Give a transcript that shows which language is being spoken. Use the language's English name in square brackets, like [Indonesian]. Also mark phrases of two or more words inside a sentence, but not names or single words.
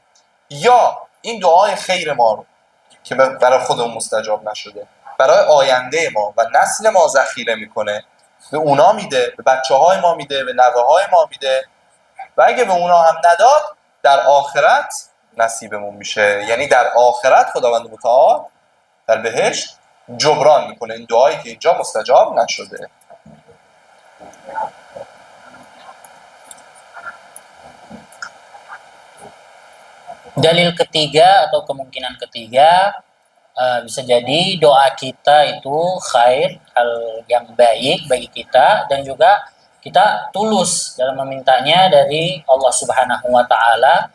[Persian] یا این دعای خیر ما رو که برای خودمون مستجاب نشده برای آینده ما و نسل ما ذخیره میکنه، به اونا میده، به بچه‌های ما میده، به نوه‌های ما میده و اگه به اونا هم نداد در آخرت نصیبمون میشه. یعنی در آخرت خداوند متعال در بهشت جبران میکنه این دعایی که اینجا مستجاب نشده. [Indonesian] Dalil ketiga atau kemungkinan ketiga, bisa jadi doa kita itu khair, hal yang baik bagi kita, dan juga kita tulus dalam memintanya dari Allah [Arabic] سبحانه وتعالى.